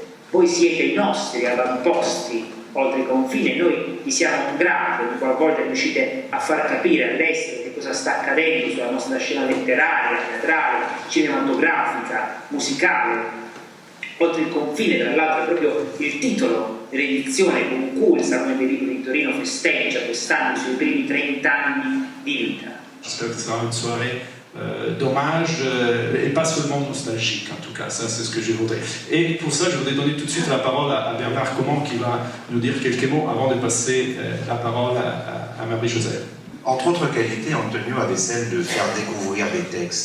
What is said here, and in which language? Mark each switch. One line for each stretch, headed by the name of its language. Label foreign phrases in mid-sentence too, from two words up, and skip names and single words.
Italian: Voi siete i nostri avamposti oltre i confini e noi vi siamo grati ogni qualvolta riuscite a far capire all'estero che cosa sta accadendo sulla nostra scena letteraria, teatrale, cinematografica, musicale. Oltre il confine, tra l'altro, è proprio il titolo dell'edizione con cui il Salone dei Libri di Torino festeggia quest'anno i suoi primi 30 anni di vita.
French: J'espère que ce sera une soirée d'hommage et pas seulement nostalgique, en tout cas, ça c'est ce que je voudrais. Et pour ça, je voudrais donner tout de suite la parole à Bernard Comment qui va nous dire quelques mots avant de passer la parole à Marie-Joseph. Entre autres qualités, Antonio avait celle de faire découvrir des textes.